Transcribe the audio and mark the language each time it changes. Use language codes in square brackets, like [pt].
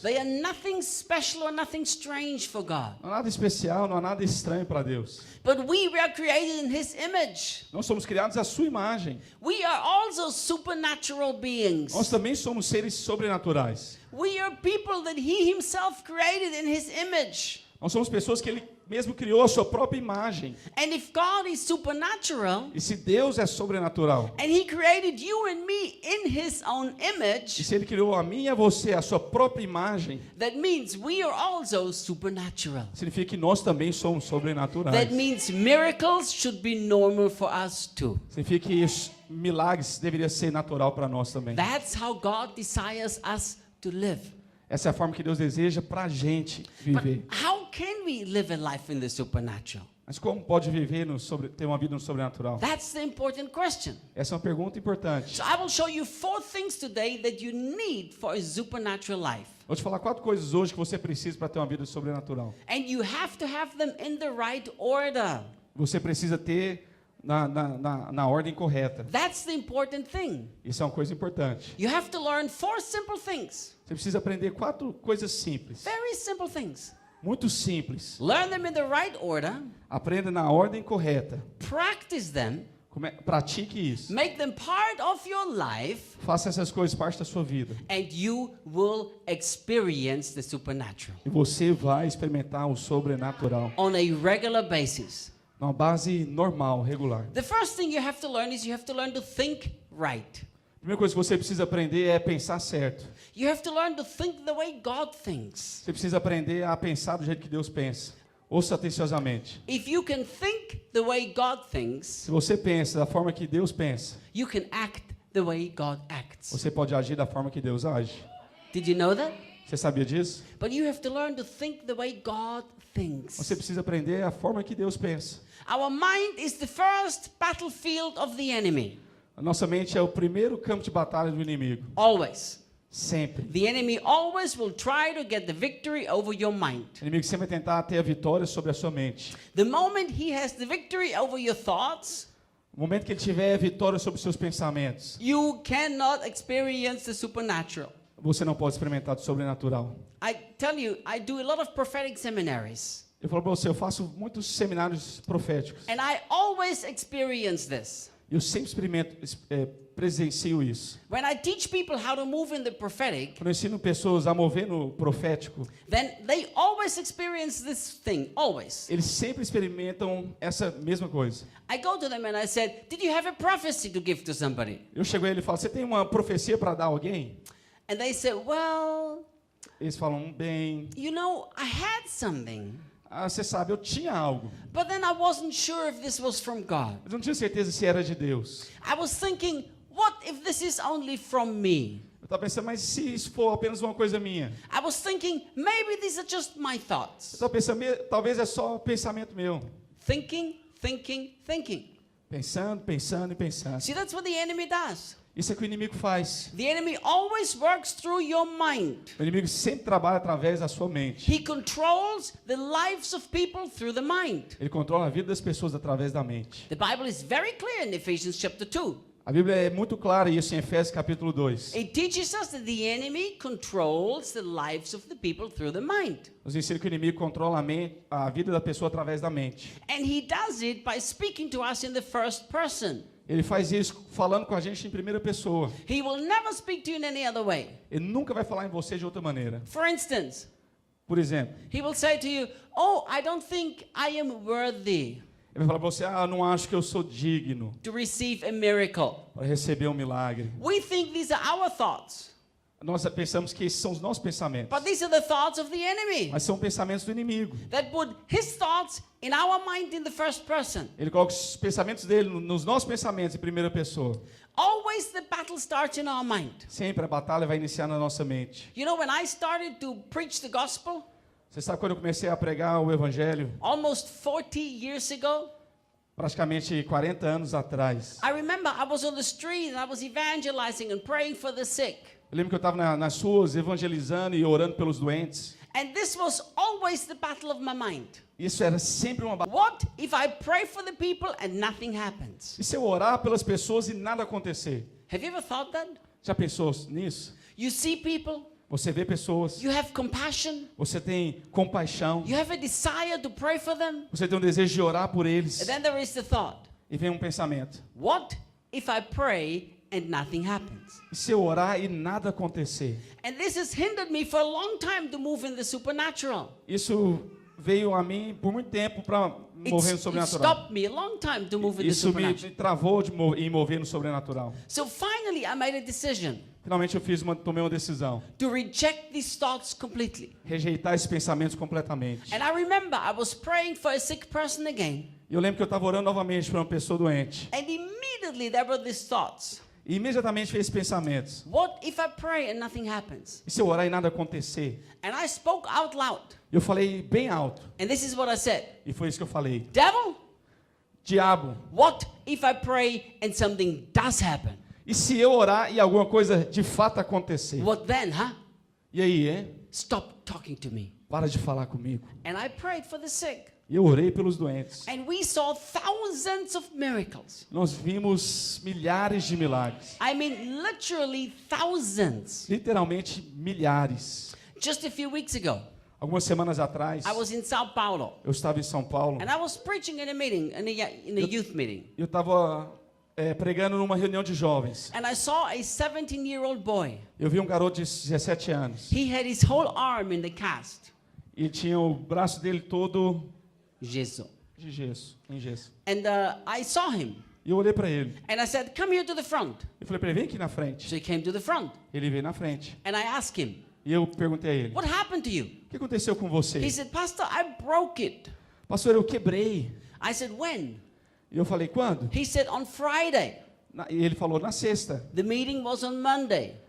[en] They are nothing special or nothing strange for God. [pt] Não há nada especial, não há nada estranho para Deus. [en] But we were created in his image. [pt] Nós somos criados à sua imagem. [en] We are also supernatural beings. [pt] Nós também somos seres sobrenaturais. [en] We are people that he himself created in his image. [pt] Nós somos pessoas que ele mesmo criou a sua própria imagem. [en] And if God is supernatural, [pt] E se Deus é sobrenatural, [en] and he created you and me in his own [pt] e [en] image, [pt] se ele criou a mim e a você a sua própria imagem, [en] that means we are also supernatural. [pt] significa que nós também somos sobrenaturais. [en] That means miracles should be normal for us too. [pt] Significa que os milagres deveria ser natural para nós também. [en] That's how God desires us to live. [pt] Essa é a forma que Deus deseja para a gente [en] But [pt] viver. [en] how can we live a life in the supernatural? [pt] Mas como pode viver ter uma vida no sobrenatural? [en] That's the important question. [pt] Essa é uma pergunta importante. [en] So I will show you 4 things today that you need for a supernatural life. [pt] Vou te falar 4 coisas hoje que você precisa para ter uma vida sobrenatural. [en] And you have to have them in the right order. [pt] Você precisa ter na ordem correta. [en] That's the important thing. [pt] Isso é uma coisa importante. [en] You have to learn 4 simple things. [pt] Você precisa aprender 4 coisas simples. [en] Very simple things. [pt] Muito simples. [en] Learn them in the right order. [pt] Aprenda na ordem correta. [en] Practice them. [pt] Pratique isso. [en] Make them part of your life. [pt] Faça essas coisas parte da sua vida. [en] And you will experience the supernatural. [pt] E você vai experimentar o sobrenatural. [en] On a regular basis. [pt] Numa base normal, regular. [en] The first thing you have to learn is you have to learn to think right. [pt] A primeira coisa que você precisa aprender é pensar certo. [en] You have to learn to think the way God thinks. [pt] Você precisa aprender a pensar do jeito que Deus pensa. Ouça atenciosamente. [en] If you can think the way God thinks, [pt] Se você pensa da forma que Deus pensa, [en] you can act the way God acts. [pt] você pode agir da forma que Deus age. [en] Did you know that? [pt] Você sabia disso? [en] But you have to learn to think the way God thinks. [pt] Você precisa aprender a forma que Deus pensa. [en] Our mind is the first battlefield of the enemy. [pt] A nossa mente é o primeiro campo de batalha do inimigo. [en] Always. [pt] Sempre. [en] The enemy always will try to get the victory over your mind. [pt] O inimigo sempre vai tentar ter a vitória sobre a sua mente. [en] The moment he has the victory over your thoughts, [pt] No momento que ele tiver a vitória sobre os seus pensamentos, [en] you cannot experience the supernatural. [pt] você não pode experimentar do sobrenatural. [en] I tell you, I do a lot of prophetic seminaries. [pt] Eu falo para você, eu faço muitos seminários proféticos. [en] And I always experience this. [pt] Eu sempre presencio isso. [en] When I teach people how to move in the prophetic, [pt] Quando eu ensino pessoas a mover no profético, [en] then they always experience this thing, always. [pt] eles sempre experimentam essa mesma coisa. [en] I go to them and I said, did you have a prophecy to give to somebody? [pt] Eu chego a ele e falo, você tem uma profecia para dar a alguém? [en] And they say, well, [pt] Eles falam, bem, [en] you know, I had something, [pt] você sabe, eu tinha algo. [en] but then I wasn't sure if this was from God. [pt] Mas eu não tinha certeza se era de Deus. [en] I was thinking, what if this is only from me? [pt] Eu estava pensando, mas se isso for apenas uma coisa minha? [en] I was thinking, maybe these are just my [pt] Eu [en] thoughts. [pt] estava pensando, talvez é só pensamento meu. [en] Thinking, thinking, thinking. [pt] Pensando, pensando e pensando. [en] See, that's what the enemy does. [pt] Isso é o que o inimigo faz. [en] The enemy always works through your mind. [pt] O inimigo sempre trabalha através da sua mente. [en] He controls the lives of people through the mind. [pt] Ele controla a vida das pessoas através da mente. [en] The Bible is very clear in Ephesians chapter 2. [pt] A Bíblia é muito clara isso em Efésios capítulo 2. [en] It teaches us that the enemy controls the lives of the people through the mind. [pt] Nos ensina que o inimigo controla a vida da pessoa através da mente. [en] And he does it by speaking to us in the first person. [pt] Ele faz isso falando com a gente em primeira pessoa. [en] He will never speak to you in any other way. [pt] Ele nunca vai falar em você de outra maneira. [en] For instance, [pt] Por exemplo, [en] he will say to you, "Oh, I don't think I am worthy [pt] ele vai falar para você, eu não acho que eu sou digno [en] to receive a miracle." [pt] para receber um milagre. [en] We think these are our thoughts, [pt] Nós pensamos que esses são os nossos pensamentos. [en] but these are the thoughts of the enemy. [pt] Mas são pensamentos do inimigo. [en] That put his thoughts in our mind in the first person. [pt] Ele coloca os pensamentos dele nos nossos pensamentos em primeira pessoa. [en] Always the battle starts in our mind. [pt] Sempre a batalha vai iniciar na nossa mente. [en] You know, when I started to preach the gospel, [pt] Você sabe quando eu comecei a pregar o evangelho? [en] almost 40 years ago, [pt] Praticamente 40 anos atrás. [en] I remember I was on the street and I was evangelizing and praying for the sick. [pt] Eu lembro que eu estava nas ruas evangelizando e orando pelos doentes. [en] And this was always the battle of my mind. [pt] Isso era sempre uma batalha. [en] What if I pray for the people and nothing happens? [pt] E se eu orar pelas pessoas e nada acontecer? [en] Have you ever thought that? [pt] Já pensou nisso? [en] You see people, [pt] Você vê pessoas, [en] you have compassion, [pt] você tem compaixão, [en] you have a desire to pray for them, [pt] você tem um desejo de orar por eles. [en] and then there is the thought, [pt] E vem um pensamento. [en] what if I pray and nothing happens? [pt] E se eu orar e nada acontecer? [en] And this has hindered me for a long time to move in the supernatural. [pt] Isso veio a mim por muito tempo para mover no [en] It [pt] sobrenatural. [en] stopped me a long time to move in the [pt] Isso me [en] supernatural. [pt] travou em mover no sobrenatural. [en] So finally I made a decision [pt] Finalmente eu tomei uma decisão. [en] to reject these thoughts completely. [pt] Rejeitar esses pensamentos completamente. [en] And I remember I was praying for a sick person again, [pt] E eu lembro que eu estava orando novamente para uma pessoa doente. [en] and immediately there were these thoughts. [pt] E imediatamente veio esses pensamentos. [en] What if I pray and nothing happens? [pt] E se eu orar e nada acontecer? [en] And I spoke out loud. [pt] Eu falei bem alto. [en] And this is what I said. [pt] E foi isso que eu falei. [en] Devil, [pt] Diabo, [en] what if I pray and something does happen? [pt] e se eu orar e alguma coisa de fato acontecer? [en] What then, huh? [pt] E aí, hein? [en] Stop talking to me. [pt] Para de falar comigo. [en] And I prayed for the sick. [pt] E eu orei pelos doentes. [en] And we saw thousands of miracles. [pt] Nós vimos milhares de milagres. [en] I mean, literally thousands. [pt] Literalmente milhares. [en] Just a few weeks ago, [pt] Algumas semanas atrás, [en] I was in Sao Paulo. [pt] eu estava em São Paulo. [en] And I was preaching in a meeting, in a youth meeting. [pt] Eu estava pregando numa reunião de jovens. [en] And I saw a 17-year-old boy. [pt] Eu vi um garoto de 17 anos. [en] He had his whole arm in the cast. [pt] E tinha o braço dele todo [en] Jesus. [pt] de gesso, em gesso. [en] And I saw him. [pt] E eu olhei para ele. [en] And I said, come here to the front. [pt] Eu falei para ele, vem aqui na frente. [en] So he came to the front. [pt] Ele veio na frente. [en] And I asked him, [pt] E eu perguntei a ele, [en] what happened to you? [pt] o que aconteceu com você? [en] He said, Pastor, I broke it. [pt] Pastor, eu quebrei. [en] I said, when? [pt] E eu falei, quando? [en] He said, on Friday. [pt] E ele falou, na sexta. [en] The meeting was on Monday.